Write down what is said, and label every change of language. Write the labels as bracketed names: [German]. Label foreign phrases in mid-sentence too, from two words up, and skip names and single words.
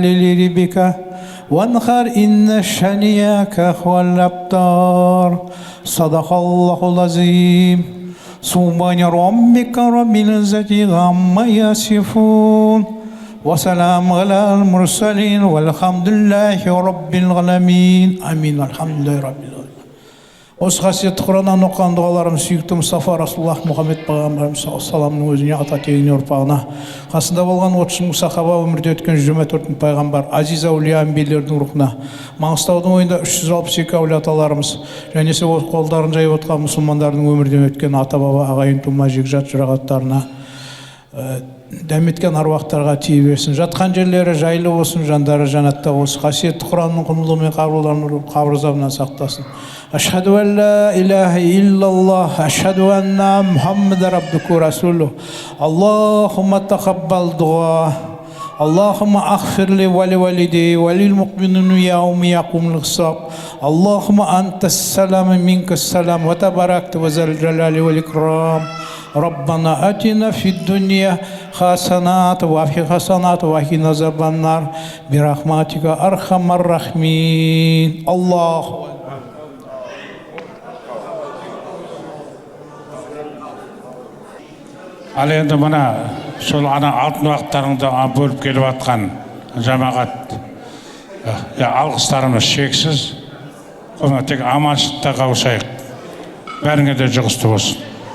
[Arabic] لربك وانحر إن شانئك هو الأبتر صدق الله العظيم سبحان ربك رب العزة عما يصفون وسلام على المرسلين والحمد لله رب العالمين آمين الحمد لله رب العالمين. [Kazakh] Осы қасиетті Құраннан оқыған дұғаларымыз сүйікті Мұстафа Расулуллах Мұхаммед пайғамбарымыз саламның өзіне, ата тегіне, ұрпағына, қасында болған 30 мың сахаба, өмірде өткен 24 мың пайғамбар, азиз әулия әмбиелердің рухына, Маңғыстаудың ойында 362 әулие аталарымыз, және сол қолдарын жайып отқан мұсылмандардың өмірден өткен ата баба, ағайын тума, жекжат жұрағаттарына, дәметкен аруақтарға тие берсін. Жатқан жерлері жайлы болсын, жандары жанатта болсын. Қасиетті Құранның құндылығы мен қабырларын қабір азабынан сақтасын. [Arabic] أشهد أن لا إله إلا الله، أشهد أن محمدا عبده رسوله. اللهم تقبل دعاء. اللهم اغفر لي ولوالدي وللمؤمنين يوم يقوم الحساب. اللهم أنت السلام ومنك السلام وتباركت يا ذا الجلال والإكرام. ربنا آتنا في الدنيا حسنات وفي حسنات وقنا عذاب النار برحمتك أرحم الراحمين الله [Kazakh] Ал енді мына сол ана алтын уақыттарыңды бөліп келіп жатқан жамағат алғыстарымыз шексіз. Соны тек аманшылықта қауышайық. Бәріңе де жұғысты болсын.